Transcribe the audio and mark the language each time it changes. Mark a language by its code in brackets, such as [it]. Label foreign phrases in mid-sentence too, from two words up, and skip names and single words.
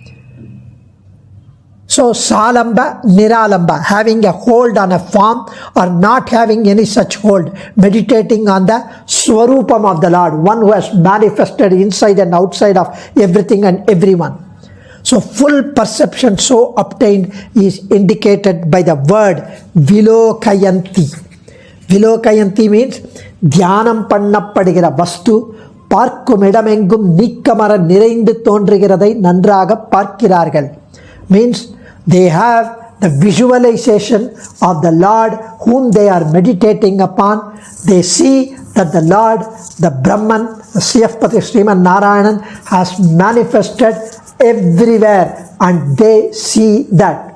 [en] So salamba, niralamba, having a hold on a form or not having any such hold, meditating on the swarupam of the Lord, one who has manifested inside and outside of everything and everyone. So full perception so obtained is indicated by the word vilokayanti. [ta] Vilokayanti means தியானம் பண்ணப்படுகிற வஸ்து பார்க்கும் இடமெங்கும் நீக்கமர நிறைந்து தோன்றுகிறதை நன்றாக பார்க்கிறார்கள். [en] Means they have the visualization of the Lord whom they are meditating upon. They see that the Lord, the Brahman, the Siyapati Sriman Narayanan has manifested everywhere, and they see that.